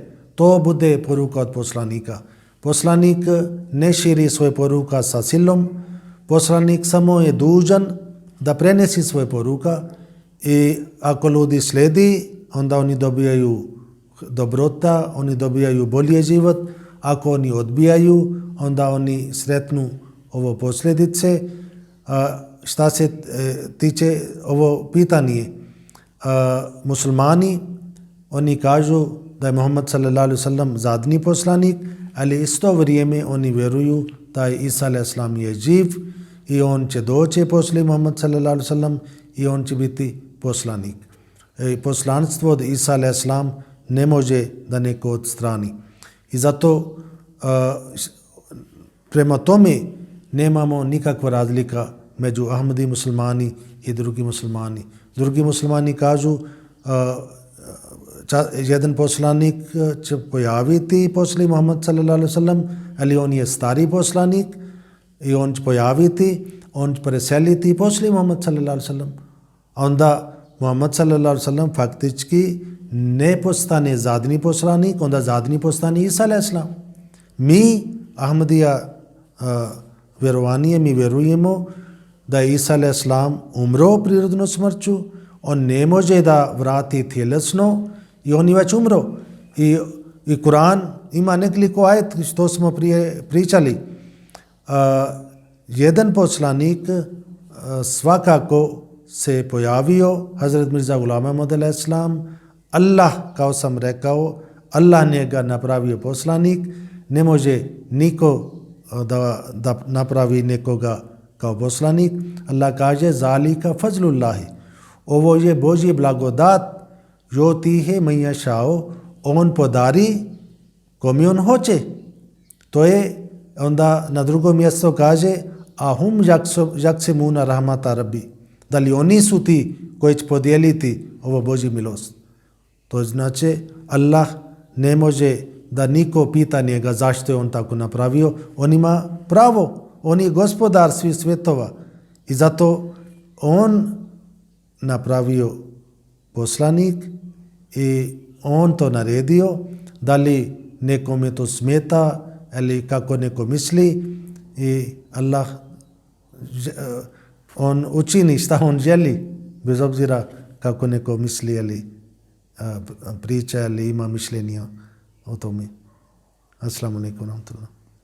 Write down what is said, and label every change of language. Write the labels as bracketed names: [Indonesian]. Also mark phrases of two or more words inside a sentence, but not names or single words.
[Bosnian] To bude poruka od poslanika. Poslanik ne širi svoje poruka sa silom, poslanik samo je dužan da prenesi svoje poruka i ako ljudi slijedi, onda oni dobijaju dobrota, oni dobijaju bolji život. Ako oni odbijaju, onda oni sretnu ovo posljedice. Šta se tiče ovo pitanje, muslimani, oni kažu da je Muhammad [Arabic] صلى الله عليه وسلم [Bosnian] zadnji poslanik, ali isto vrijeme oni vjeruju da je Isa [Arabic] عليه السلام [Bosnian] je živ i on će doći poslije Muhammad [Arabic] صلى الله عليه وسلم [Bosnian] i on će biti poslanik. Poslanstvo od Isa [Arabic] عليه السلام [Bosnian] ne može da neko odstrani. I zato prema tome nemamo nikakva razlika među Ahmadi muslimani i drugi muslimani. Drugi muslimani kažu jedan poslanik će pojaviti poslije Muhammad [Arabic] صلى الله عليه وسلم, [Bosnian] ali on je stari poslanik i on će pojaviti, on će preseliti poslije Muhammad [Arabic] صلى الله عليه وسلم. [Bosnian] Onda Muhammad [Arabic] صلى الله عليه وسلم [Bosnian] faktički ne postane zadnji poslanik, onda zadnji postane Isa [Arabic] عليه السلام. [Bosnian] Mi Ahmadija vjerovanje, mi vjerujemo da je Isa [Arabic] عليه السلام [Bosnian] umro prirodnom smrću, on ne može da vrati tjelesno i on je već umro. I Kur'an ima nekoliko ajet što smo prije pričali. Jedan poslanik svakako se pojavio, Hazret Mirza Ghulam Ahmad [Arabic] عليه السلام. [Bosnian] Allah, kao sam rekao, Allah njega napravio poslanik, ne može niko da napravi nekoga kao poslanik. Allah kaže [Arabic] ذلك فضل الله, [Bosnian] ovo je Božji blagodat, [Arabic] يؤتي من يشاء, [Bosnian] on podari kome on hoće. To je onda na drugom mjestu kaže [Arabic] أهم يقسمون رحمة ربي, [Bosnian] da li oni su ti koji će podijeliti ovo Božji milost. To znači Allah ne može da niko pita njega zašto je on tako napravio. On ima pravo, on je gospodar svih svjetova i zato on napravio poslanik i on to naredio. Da li nekome to smeta ili kako neko misli, i Allah on učini šta on želi, bez obzira kako neko misli ili priča ili ima mišljenja o tome. [Arabic] السلام عليكم ورحمة الله.